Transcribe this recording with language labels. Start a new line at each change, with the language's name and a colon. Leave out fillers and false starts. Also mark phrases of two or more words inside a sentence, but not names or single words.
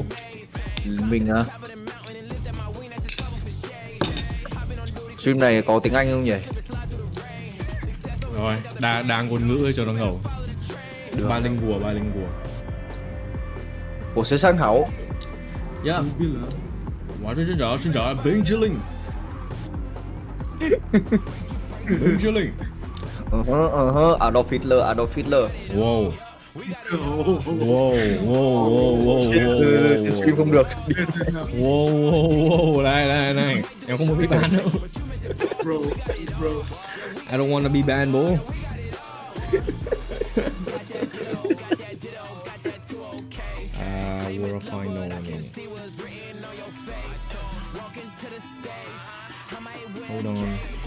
Vietnamese: Mình à? Stream này có tiếng Anh không nhỉ? Rồi, đa ngôn ngữ cho nó ngầu. Được. Ba linh bùa. Ủa sẽ sáng hậu.
Chinese: Yeah. 我这是寻找冰淇淋。冰淇淋。
English: Adolf Hitler, Adolf Hitler. Wow. Oh, Wow, wow, wow, wow, wow,
Vietnamese: Stream không được.
English: wow, wow, wow,
Vietnamese: đây, em không muốn bị ban đâu.
English: bro, bro. I don't want to be banned, bro. World final. Hold on.